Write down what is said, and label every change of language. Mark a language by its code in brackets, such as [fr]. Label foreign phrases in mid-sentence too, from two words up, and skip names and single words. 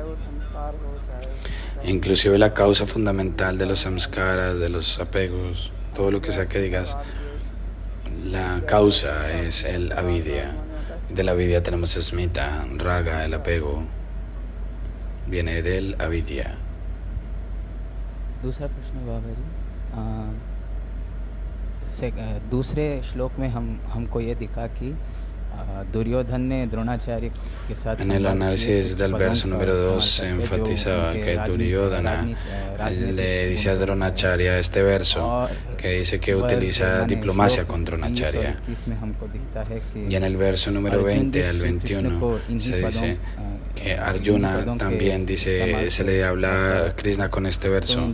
[es] Inclusive la causa fundamental de los samskaras, de los apegos, todo lo que sea que digas, la causa es el avidya. De la avidya tenemos smita, raga, el apego. Viene del avidya. [hi] दूसरा प्रश्न बाबा जी, दूसरे श्लोक में हमको ये दिखा कि दुर्योधन ने द्रोणाचार्य के साथ [es] En el análisis del verso número 2 se enfatizaba que Duryodhana le dice a Dronacharya este verso que dice que utiliza diplomacia con Dronacharya. Y en el verso número 20 al 21 se dice que Arjuna también dice, se le habla a Krishna con este verso.